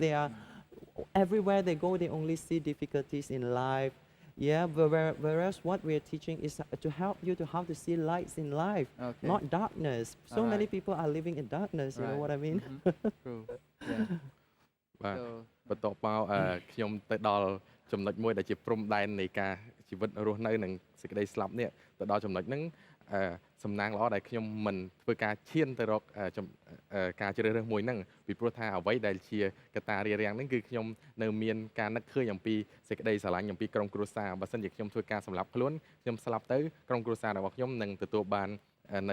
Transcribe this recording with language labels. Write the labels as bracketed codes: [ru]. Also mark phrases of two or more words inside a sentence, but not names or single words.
[en] They are, everywhere they go, they only see difficulties in life. Yeah, whereas what we're teaching is to help you to how to see lights in life, not darkness. So many people are living in darkness, you know what I mean? True. Yeah. Wow. So [km] បន្ទាប់មកខ្ញុំទៅដល់ចំណុចមួយដែលជាព្រំដែននៃការជីវិតរស់នៅនិងសេចក្តីស្លាប់នេះទៅដល់ចំណុចហ្នឹងសំណាងល្អដែលខ្ញុំមិនធ្វើការឈានទៅរកការជ្រើសរើសមួយហ្នឹងពីព្រោះថាអ្វីដែលជាកត្តា រារាំងហ្នឹងគឺខ្ញុំនៅមានការនឹកឃើញអំពីសេចក្តីស្រឡាញ់អំពីក្រុមគ្រួសារបើសិនជាខ្ញុំធ្វើការសម្លាប់ខ្លួនខ្ញុំស្លាប់ទៅក្រុមគ្រួសាររបស់ខ្ញុំនឹងទទួលបាននៅ